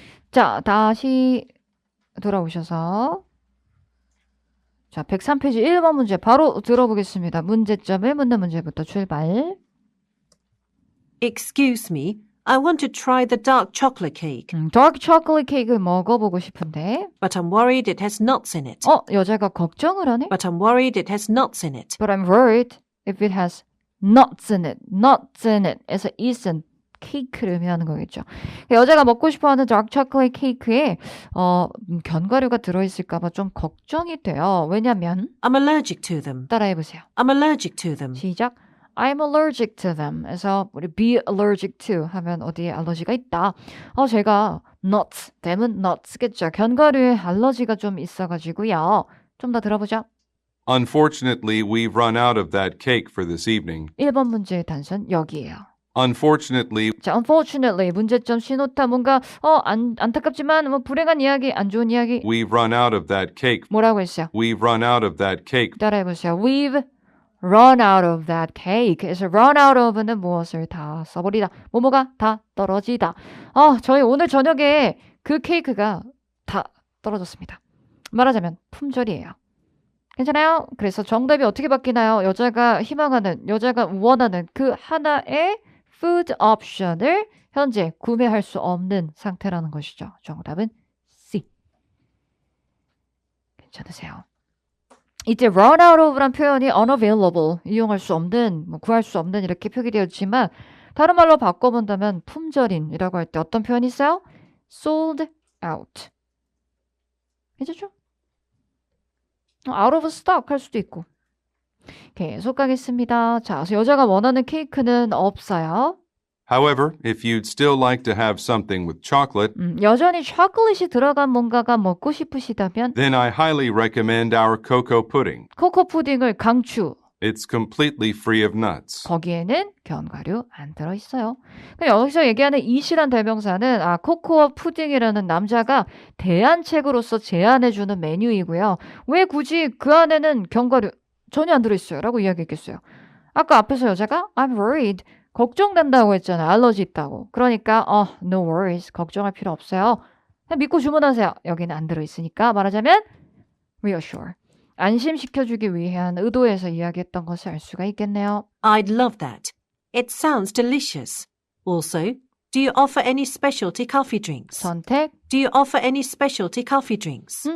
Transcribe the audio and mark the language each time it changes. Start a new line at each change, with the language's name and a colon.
Korean: 자, 다시 돌아오셔서 자, 103페이지 1번 문제 바로 들어보겠습니다. 문제점을 묻는 문제부터 출발.
English: Excuse me, I want to try the dark chocolate cake,
Korean: 다크 초콜릿 케이크 먹어보고 싶은데
English: but I'm worried it has nuts in it.
Korean: 여자가 걱정을 하네?
English: But I'm worried it has nuts in it. But I'm worried if it has nuts in it. nuts in it.
Korean: 에서 is은 케이크를 의미하는 거겠죠. 여자가 먹고 싶어하는 다크 초콜릿 케이크에 견과류가 들어있을까봐 좀 걱정이 돼요. 왜냐면
English: I'm allergic to them.
Korean: 따라해보세요.
English: I'm allergic to them. 시작. I'm allergic to them.
Korean: 에서 우리
English: be allergic to
Korean: 하면 어디에 알러지가 있다. 제가 nuts, them은 nuts겠죠. 견과류에 알러지가 좀 있어가지고요. 좀 더 들어보죠.
English: Unfortunately, we've run out of that cake for this evening.
Korean: 1번 문제의 단선 여기에요.
English: Unfortunately,
Korean: 자, unfortunately 문제점 신호타 뭔가 안타깝지만 뭐 불행한 이야기, 안 좋은 이야기.
English: we've run out of that cake.
Korean: 뭐라고 했어요?
English: We've run out of that cake.
Korean: 따라해보세요.
English: We've run out of that cake.
Korean: 그래서
English: run out of
Korean: 는 무엇을 다 써버리다. 뭐뭐가 다 떨어지다. 저희 오늘 저녁에 그 케이크가 다 떨어졌습니다. 말하자면 품절이에요. 괜찮아요? 그래서 정답이 어떻게 바뀌나요? 여자가 희망하는, 여자가 원하는 그 하나의
English: food option
Korean: 을 현재 구매할 수 없는 상태라는 것이죠. 정답은 C. 괜찮으세요? 이때
English: run out of
Korean: 란 표현이 unavailable, 이용할 수 없는, 구할 수 없는 이렇게 표기되었지만 다른 말로 바꿔본다면 품절인이라고 할 때 어떤 표현이 있어요?
English: sold out.
Korean: 괜찮죠?
English: out of stock
Korean: 할 수도 있고. 계속 가겠습니다. 자, 그래서 여자가 원하는 케이크는 없어요.
English: However, if you'd still like to have something with chocolate,
Korean: 여전히 초콜릿이 들어간 뭔가가 먹고 싶으시다면
English: then I highly recommend our cocoa pudding.
Korean: 코코 푸딩을 강추.
English: It's completely free of nuts.
Korean: 거기에는 견과류 안 들어있어요. 여기서 얘기하는 이시란 대명사는 코코아 푸딩이라는 남자가 대안책으로서 제안해주는 메뉴이고요. 왜 굳이 그 안에는 견과류 전혀 안 들어있어요 라고 이야기했겠어요. 아까 앞에서 여자가
English: I'm worried,
Korean: 걱정된다고 했잖아요. 알러지 있다고. 그러니까
English: no worries,
Korean: 걱정할 필요 없어요. 그냥 믿고 주문하세요. 여기는 안 들어있으니까. 말하자면 reassure, 안심시켜주기 위한 의도에서 이야기했던 것을 알 수가 있겠네요.
English: I'd love that. It sounds delicious. Also, do you offer any specialty coffee drinks?
Korean: 선택.
English: Do you offer any specialty coffee drinks?